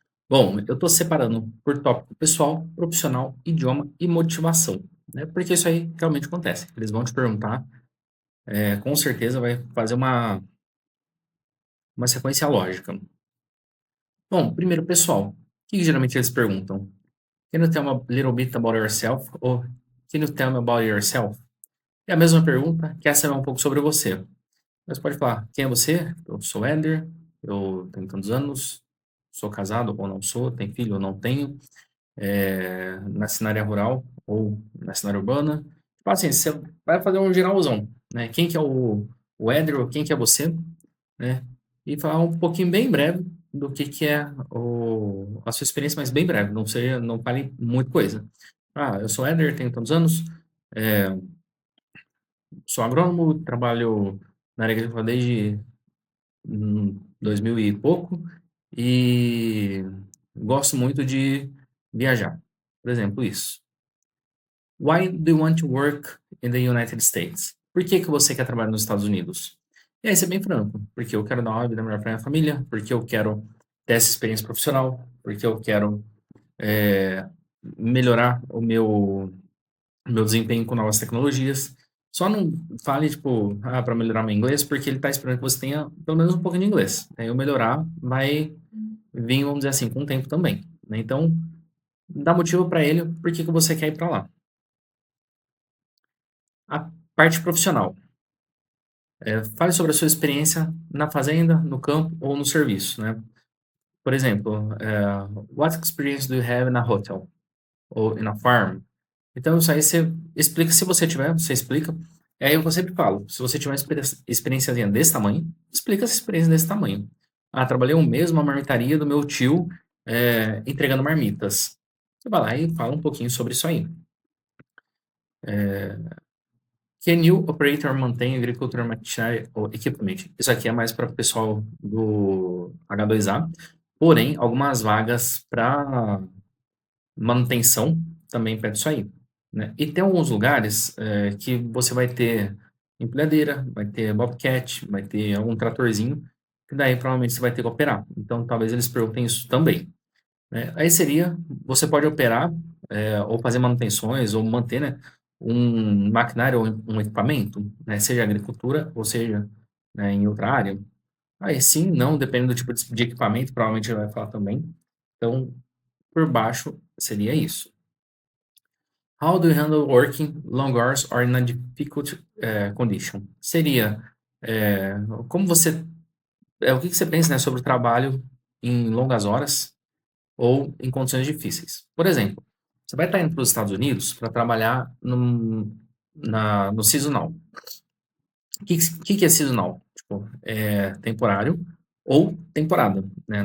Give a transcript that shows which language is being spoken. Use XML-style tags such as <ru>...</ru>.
<pt>Bom, eu estou separando por tópico pessoal, profissional, idioma e motivação, né? Porque isso aí realmente acontece. Eles vão te perguntar, com certeza vai fazer uma sequência lógica. Bom, primeiro, pessoal, o que geralmente eles perguntam?</pt> <en>Can you tell me a little bit about yourself? Ou Can you tell me about yourself?</en> <pt>É a mesma pergunta, quer saber um pouco sobre você. Mas pode falar, quem é você? Eu sou Éder, eu tenho tantos anos, sou casado ou não sou, tenho filho ou não tenho, nasci na área rural ou nasci na área urbana. Tipo assim, você vai fazer um geralzão, né? Quem que é o Éder ou quem que é você, né? E falar um pouquinho bem breve do que é a sua experiência, mas bem breve, não fale muita coisa. Ah, eu sou Éder, tenho tantos anos, é, sou agrônomo, trabalho na área agrícola desde 2000 e pouco, e gosto muito de viajar. Por exemplo, isso.</pt> <en>Why do you want to work in the United States?</en> <pt>Por que que você quer trabalhar nos Estados Unidos? E aí, ser bem franco, porque eu quero dar uma vida melhor para minha família, porque eu quero ter essa experiência profissional, porque eu quero eh, melhorar o meu desempenho com novas tecnologias. Só não fale, tipo, para melhorar meu inglês, porque ele está esperando que você tenha pelo menos um pouquinho de inglês. Aí eu melhorar vai vir, vamos dizer assim, com o tempo também, né? Então, dá motivo para ele por que que você quer ir para lá. A parte profissional. Fale sobre a sua experiência na fazenda, no campo ou no serviço, né? Por exemplo,</pt> <en>what experience do you have in a hotel? Ou in a farm?</en> <pt>Então, isso aí você explica, se você tiver, você explica. É aí eu sempre falo, se você tiver uma experiênciazinha desse tamanho, explica essa experiência desse tamanho. Ah, trabalhei um mês numa marmitaria do meu tio, entregando marmitas. Você vai lá e fala um pouquinho sobre isso aí.</pt> <en>Can you operate or maintain agricultural machinery or equipment?</en> <pt>Isso aqui é mais para o pessoal do H2A. Porém, algumas vagas para manutenção também pede isso aí, né? E tem alguns lugares que você vai ter empilhadeira, vai ter bobcat, vai ter algum tratorzinho, que daí provavelmente você vai ter que operar. Então, talvez eles perguntem isso também, né? Aí seria, você pode operar, ou fazer manutenções, ou manter, né, um maquinário ou um equipamento, né, seja agricultura, ou seja, né, em outra área. Aí sim, não, dependendo do tipo de equipamento, provavelmente ele vai falar também. Então, por baixo, seria isso.</pt> <en>How do you handle working long hours or in a difficult condition?</en> <pt>Seria, como você, o que que você pensa, né, sobre o trabalho em longas horas ou em condições difíceis. Por exemplo, você vai estar indo para os Estados Unidos para trabalhar no seasonal. O que que é seasonal? Tipo, é temporário ou temporada, né?</pt>